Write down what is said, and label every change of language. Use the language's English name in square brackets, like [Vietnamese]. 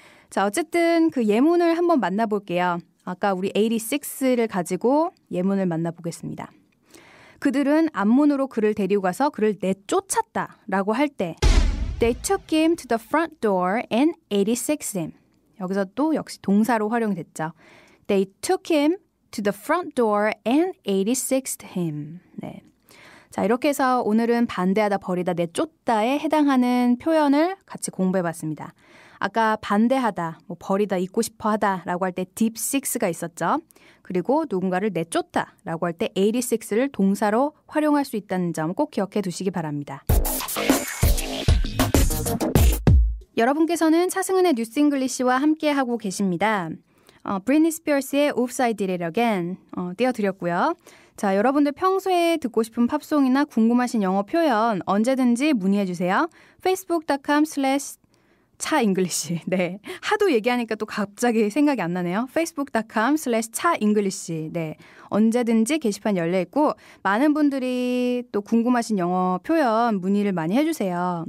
[Korean] 자, 어쨌든 그 예문을 한번 만나볼게요. 아까 우리 86를 가지고 예문을 만나보겠습니다. 그들은 앞문으로 그를 데리고 가서 그를 내쫓았다 라고 할 때 [English] They took him to the front door and 86'd him. [Korean] 여기서 또 역시 동사로 활용됐죠. [English] They took him to the front door and 86'd him. [Korean] 네. 자, 이렇게 해서 오늘은 반대하다, 버리다, 내쫓다에 해당하는 표현을 같이 공부해봤습니다. 아까 반대하다, 버리다, 잊고 싶어 하다 라고 할 때 deep six가 있었죠. 그리고 누군가를 내쫓다 라고 할 때 86를 동사로 활용할 수 있다는 점 꼭 기억해 두시기 바랍니다. 여러분께서는 차승은의 뉴스 잉글리시와 함께하고 계십니다. 브리트니 스피어스의 Oops, I Did It Again 띄워드렸고요. 자, 여러분들 평소에 듣고 싶은 팝송이나 궁금하신 영어 표현 언제든지 문의해주세요. facebook.com/차잉글리시. 네, 하도 얘기하니까 또 갑자기 생각이 안 나네요. facebook.com/차잉글리시. 네, 언제든지 게시판 열려있고 많은 분들이 또 궁금하신 영어 표현 문의를 많이 해주세요.